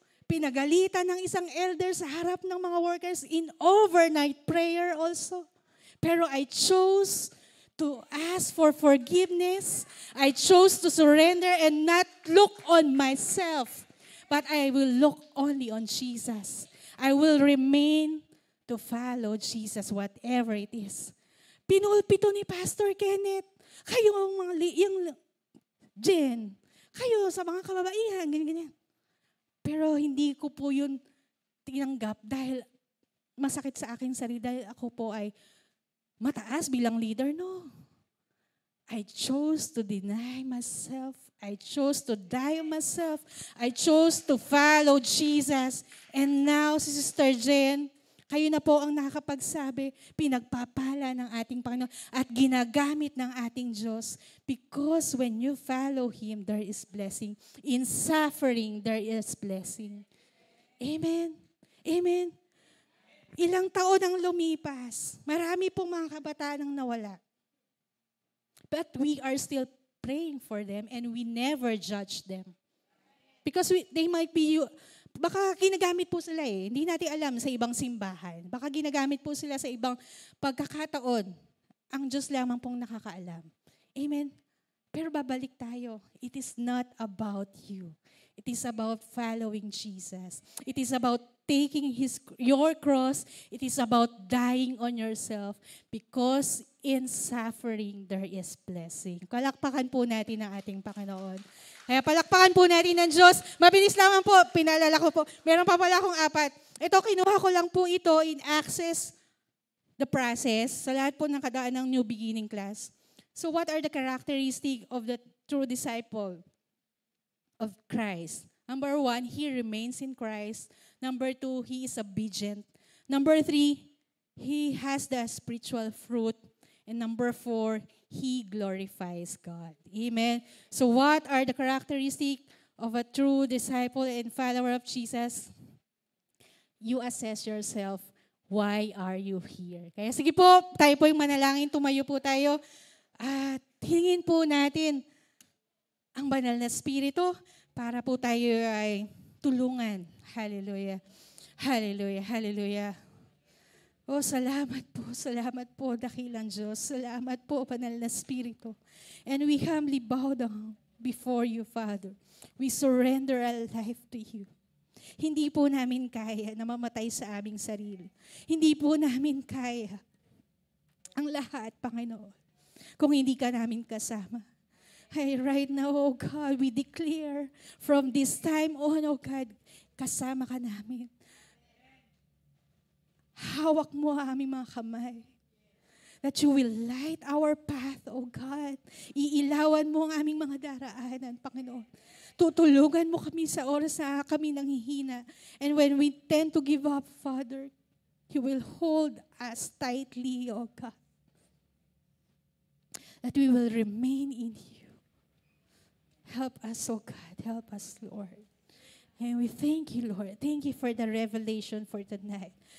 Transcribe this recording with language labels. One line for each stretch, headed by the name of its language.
Filipino: Pinagalitan ng isang elder sa harap ng mga workers
English: in overnight prayer also. Pero I chose to ask for forgiveness. I chose to surrender and not look on myself. But I will look only on Jesus. I will remain to follow Jesus, whatever it is.
Filipino: Pinulpito ni Pastor Kenneth. Kayo yung Jen, kayo sa mga kababaihan, ganyan. Pero hindi ko po yun tinanggap dahil masakit sa aking sarili dahil ako po ay mataas bilang leader, no.
English: I chose to deny myself. I chose to die myself. I chose to follow Jesus.
Filipino: And now, si Sister Jen, kayo na po ang nakakapagsabi, pinagpapala ng ating Panginoon at ginagamit ng ating Diyos.
English: Because when you follow Him, there is blessing. In suffering, there is blessing.
Filipino: Amen. Amen. Ilang taon ang lumipas. Marami pong mga kabataan ang nawala.
English: But we are still praying for them and we never judge them. Because they might be
Filipino: baka ginagamit po sila Hindi natin alam sa ibang simbahan. Baka ginagamit po sila sa ibang pagkakataon. Ang Diyos lamang pong nakakaalam. Amen? Pero babalik tayo.
English: It is not about you. It is about following Jesus. It is about taking your cross. It is about dying on yourself. Because in suffering, there is blessing.
Filipino: Palakpakan po natin ang ating Panginoon. Kaya palakpakan po natin ng Diyos. Mabilis lamang po, pinaalala ko po. Meron pa pala akong 4. Ito, kinuha ko lang po ito
English: in Access the Process
Filipino: sa lahat po ng kadaan ng New Beginning class.
English: So what are the characteristics of the true disciple of Christ? Number 1, he remains in Christ. Number 2, he is obedient. Number 3, he has the spiritual fruit. And number 4, he glorifies God. Amen. So what are the characteristics of a true disciple and follower of Jesus? You assess yourself, why are you here?
Filipino: Kaya sige po, tayo po yung manalangin, tumayo po tayo. At hingin po natin ang banal na Espiritu para po tayo ay tulungan Hallelujah. Hallelujah. Hallelujah. Oh, salamat po, dakilang Diyos. Salamat po, banal na Espiritu.
English: And we humbly bow down before you, Father. We surrender our life to you.
Filipino: Hindi po namin kaya na mamatay sa aming sarili. Hindi po namin kaya ang lahat, Panginoon, kung hindi ka namin kasama.
English: Hey, right now, oh God, we declare from this time on, oh God,
Filipino: kasama ka namin. Hawak mo ang aming mga kamay.
English: That you will light our path, oh God.
Filipino: Iilawan mo ang aming mga daraanan, Panginoon. Tutulugan mo kami sa oras na kami nanghihina.
English: And when we tend to give up, Father, you will hold us tightly, oh God. That we will remain in you. Help us, oh God. Help us, Lord. And we thank you, Lord. Thank you for the revelation for tonight.